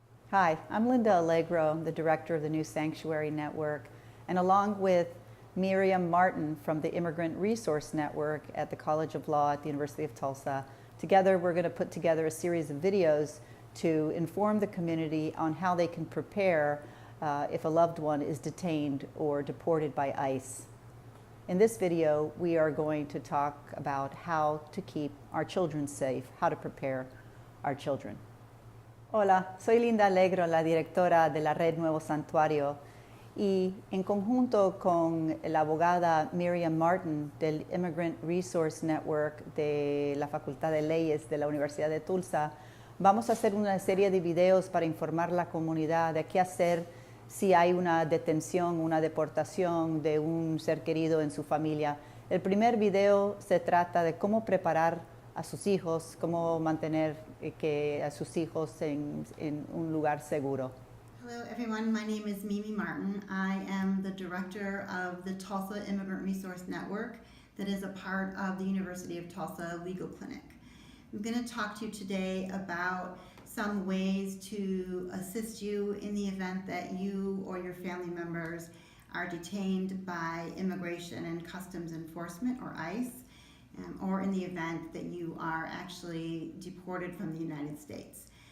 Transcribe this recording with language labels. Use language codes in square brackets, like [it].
[en] Hi, I'm Linda Allegro, the director of the New Sanctuary Network, and along with Miriam Martin from the Immigrant Resource Network at the College of Law at the University of Tulsa, together we're going to put together a series of videos to inform the community on how they can prepare if a loved one is detained or deported by ICE. In this video, we are going to talk about how to keep our children safe, how to prepare our children. [es] Hola, soy Linda Allegro, la directora de la Red Nuevo Santuario, y en conjunto con la abogada Miriam Martin del Immigrant Resource Network de la Facultad de Leyes de la Universidad de Tulsa, vamos a hacer una serie de videos para informar a la comunidad de qué hacer si hay una detención, una deportación de un ser querido en su familia. El primer video se trata de cómo preparar a sus hijos, cómo mantener a sus hijos en un lugar seguro. [en] Hello everyone, my name is Mimi Martin. I am the director of the Tulsa Immigrant Resource Network that is a part of the University of Tulsa Legal Clinic. I'm going to talk to you today about some ways to assist you in the event that you or your family members are detained by Immigration and Customs Enforcement, or ICE, or in the event that you are actually deported from the United States.